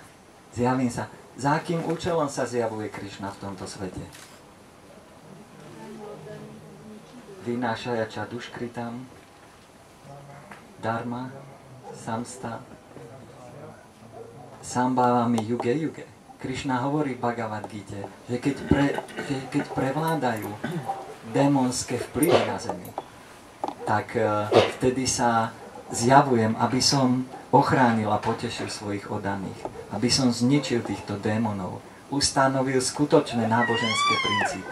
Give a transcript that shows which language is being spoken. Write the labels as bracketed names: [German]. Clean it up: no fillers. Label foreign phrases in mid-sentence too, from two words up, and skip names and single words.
[Slovak] Za akým účelom sa zjavuje Krišna v tomto svete? [Sanskrit] विनाशाय दुष्कृतम्, धर्म, संस्थ, सम्भवामि युगे. [Slovak] Krišna hovorí v Bhagavad Gite, že keď prevládajú démonské vplyvy na zemi, tak vtedy sa zjavujem, aby som ochránil a potešil svojich oddaných, aby som zničil týchto démonov, ustanovil skutočné náboženské princípy.